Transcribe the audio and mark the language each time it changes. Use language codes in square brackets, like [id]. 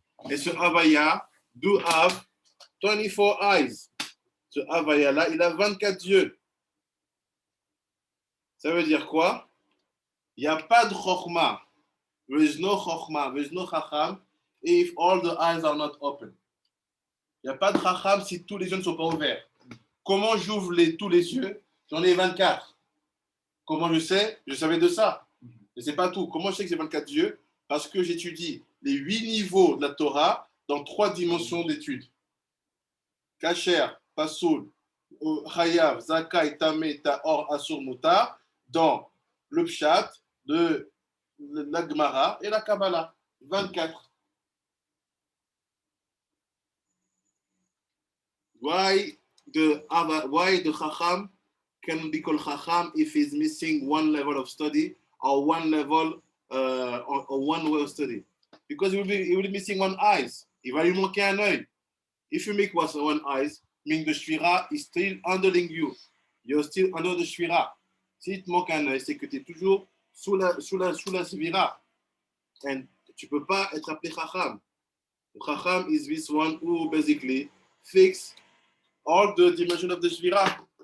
[en] Et ce Havaya do have 24 eyes. [fr] Ce Havaya-là, il a 24 yeux. Ça veut dire quoi? Il n'y a pas de Chokhmah. [en] There is no Chokhmah, there is no Chacham if all the eyes are not open. [fr] Il n'y a pas de Chacham si tous les yeux ne sont pas ouverts. Comment j'ouvre tous les yeux? J'en ai 24. Comment je sais? Je savais de ça. Mais ce n'est pas tout. Comment je sais que j'ai 24 yeux? Parce que j'étudie les 8 niveaux de la Torah dans 3 dimensions d'étude. Kacher, Pasoul, Chayav, Zakai, Tameh, Tahor, Asur, Mutar, dans le Pshat de la Gemara et la Kabbalah. 24. [en] Why the Chacham can be called Chacham if he's missing one level of study or one level or one way of study? Because he will be missing one eyes. [fr] Il va lui manquer un œil. [en] If you make one eyes, meaning the Shvira is still underling you. You're still under the Shvira. [fr] Si te manque un œil, c'est que tu es toujours sous la Shvira. And tu peux pas être appelé Chacham. [en] Chacham is this one who basically fix all the dimensions of the Shvira.